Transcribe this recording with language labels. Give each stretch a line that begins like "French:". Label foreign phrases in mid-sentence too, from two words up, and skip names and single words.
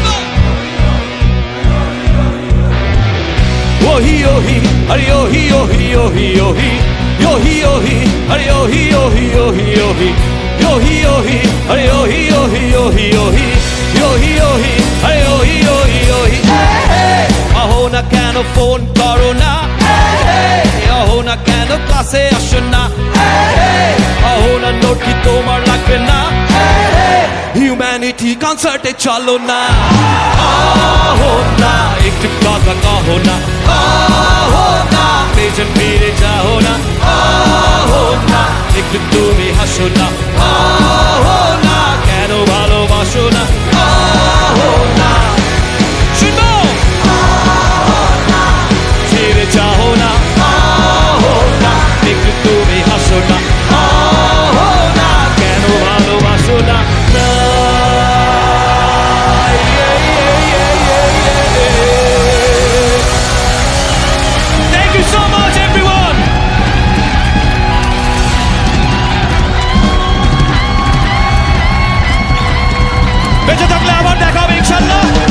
Bangla: yohi yohi, are yohi yohi yohi yohi, yohi yohi, are yohi yohi yohi yohi, yohi yohi, are yohi yohi yohi yohi, yohi yohi, are yohi yohi yohi. ফোন করো না অহো না কেন ক্লাসে আসো না অহো না নোট কি তোমার লাগবে না হিউম্যানিটি কনসার্টে চলো না অহো না একটু কথা কহো না অহো না পেছন ফিরে যাও না অহো না একটু তুমি হাসো না অহো না কেন ভালোবাসো না অহো না শুনো ছেড়ে যাও না অহো না একটু তুমি হাসো না অহো না কেন ভালোবাসো না না
English: Thank you so much everyone
Bangla: বেঁচে থাকলে আবার দেখা হবে ইনশাআল্লাহ